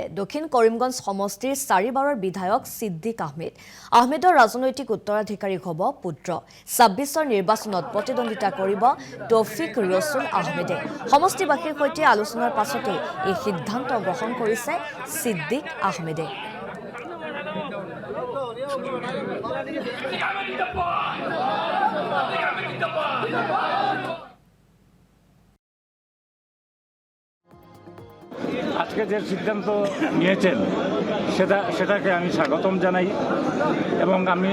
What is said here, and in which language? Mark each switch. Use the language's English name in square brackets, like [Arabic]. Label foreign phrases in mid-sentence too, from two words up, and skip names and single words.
[Assamese] দক্ষিণ কৰিমগঞ্জ সমষ্টিৰ 4 বাৰৰ বিধায়ক সিদ্দিক আহমেদৰ ৰাজনৈতিক উত্তৰাধিকাৰী হ'ব পুত্ৰ। 26ৰ নিৰ্বাচনত প্ৰতিদ্বন্দ্বিতা কৰিব তৌফিক ৰছুল আহমেদে। সমষ্টিবাসীৰ সৈতে আলোচনাৰ পাছতে এই সিদ্ধান্ত গ্ৰহণ কৰিছে সিদ্দিক আহমেদে। [Bangla] আজকে যে সিদ্ধান্ত নিয়েছেন সেটাকে আমি স্বাগতম জানাই এবং আমি